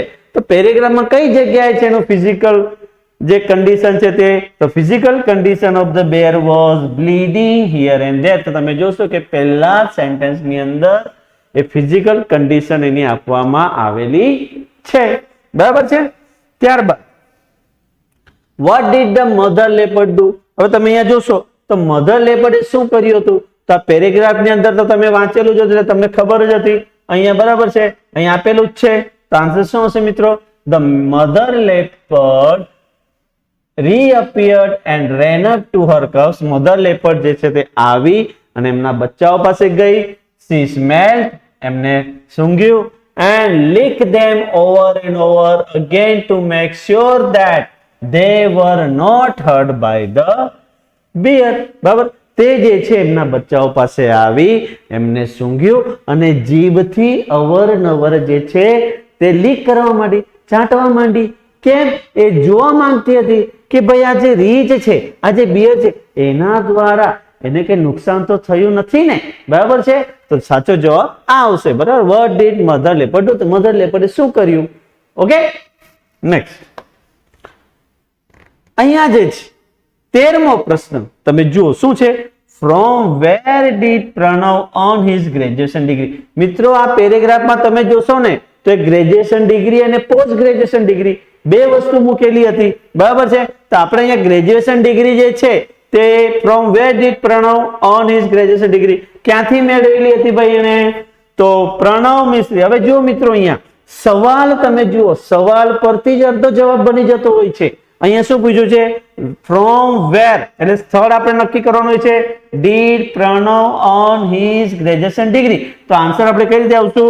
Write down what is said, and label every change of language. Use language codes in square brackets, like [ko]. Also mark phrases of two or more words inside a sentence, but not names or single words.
[gu] તો પેરેગ્રાફમાં કઈ જગ્યાએ છે એનું ફિઝિકલ જે કન્ડિશન છે તે? [en] so physical condition of the bear was bleeding here and there. [gu] તો તમે જોશો કે પહેલા સેન્ટેન્સ ની અંદર એ [en] physical condition [gu] એની આપવામાં આવેલી છે. [en] બરાબર છે? ત્યારબાદ what did the mother leopard do? [gu] હવે તમે અહીંયા જોશો તો [en] mother leopardે [gu] શું કર્યું હતું? તો આ પેરેગ્રાફ ની અંદર તો તમે વાંચેલું જ એટલે તમને ખબર જ હતી. અહીંયા બરાબર છે, અહીંયા આપેલું જ છે. તો આન્સર શું હશે મિત્રો? [en] the mother leopard reappeared and ran up to her cubs. mother leopard [gu] જે છે તે આવી અને એમના બચ્ચાઓ પાસે ગઈ. [en] she smelled, [gu] એમને સૂંઘ્યું, [en] and licked them over and over again to make sure that they were not hurt by the bear. [gu] બરાબર? તે જે છે એમના બચ્ચાઓ પાસે આવી, એમને સૂંઘ્યું અને જીભથી અવરનવર જે છે તે લીક કરવા માંડી, ચાટવા માંડી. કેમ? એ જોવા માંગતી હતી કે ભાઈ આ જે રીંછ છે, આ જે બિયર છે, એના દ્વારા એને કઈ નુકસાન તો થયું નથી ને. બરાબર છે? તો સાચો જવાબ આ આવશે. બરાબર? [en] what did mother leopard do? [gu] તો [en] mother leopardે [gu] શું કર્યું? [en] okay, next. [gu] અહીંયા જે છે 13મો પ્રશ્ન તમે જુઓ શું છે? [en] from where did Pranav earn his graduation degree? [gu] મિત્રો આ પેરેગ્રાફમાં તમે જોશો ને તો [en] graduation degree [gu] અને [en] post graduation degree [gu] બે વસ્તુ મૂકેલી હતી. બરાબર છે? તો આપણે અહીંયા [en] graduation degree [gu] જે છે તે [en] from where did Pranav earn his graduation degree [gu] ક્યાંથી મેળવેલી હતી ભાઈ એને? તો પ્રણવ મિશ્રી. હવે જો મિત્રો અહીંયા સવાલ તમે જુઓ, સવાલ પરથી જ અડધો જવાબ બની જતો હોય છે. અહીંયા શું પૂછ્યું છે? [en] from where, [gu] એટલે સ્થળ આપણે નક્કી કરવાનું હોય છે. [en] did Pranav earn his graduation degree, [gu] તો આન્સર આપણે કઈ રીતે આવશું?